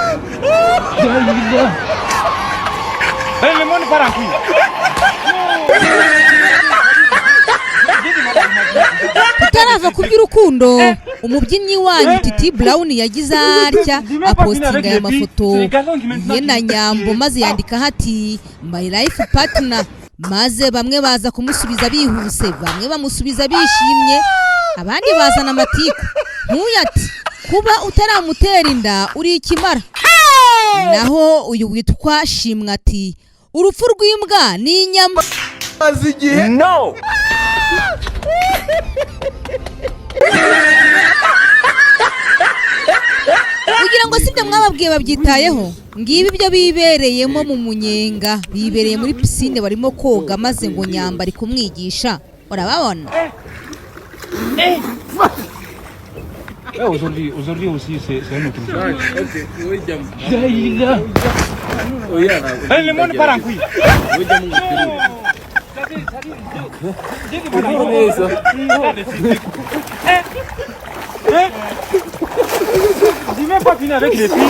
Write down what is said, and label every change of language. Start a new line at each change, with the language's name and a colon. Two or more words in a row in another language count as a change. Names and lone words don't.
Kinyarwanda: Tutarava ku by'urukundo, umubyinnyi wanyu Titi Brown yagize atya apostinga aya mafoto ye na Nyambo maze yandika hati
English: my life partner,
Kinyarwanda: maze bamwe baza kumusubiza bihuse, bamwe bamusubiza bishimye, abandi bazana amatiku nk'uyu ati kuba utaramutera inda uri ikimara. Naho uyu witwa Shimwa ati urupfu rw'imbwa ni inyama. No. Kugira ngo sibyo mwababwiye babyitayeho, ngibi byo bibereyemo mu munyenga, bibereye muri piscine barimo koga, maze ngo Nyamba ari kumwigisha. Urababona?
French: Aujourd'hui aussi c'est un autre jour. Okay, oui, jam. Le monde part en couille. Oui, jam. J'ai même pas fini avec les filles.